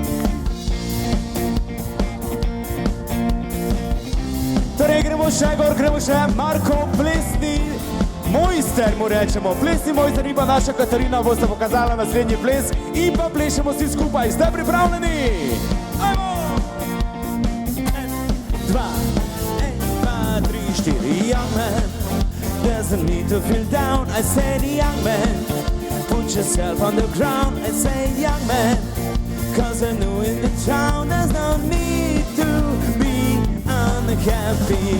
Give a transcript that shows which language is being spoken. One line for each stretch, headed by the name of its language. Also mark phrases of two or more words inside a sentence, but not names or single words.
Slovenian: Torej, gremo še Marko Plesni mojster, mu rečemo. Plesni mojster in pa naša Katarina bosta pokazala naslednji ples in pa plešemo vsi skupaj. Ste pripravljeni? Ajmo! 1, 2, 3, 4.
English: Young man doesn't need to feel down. I said, young man, put yourself on the ground. I say, young man, cause I know in the town there's no need to be unhappy.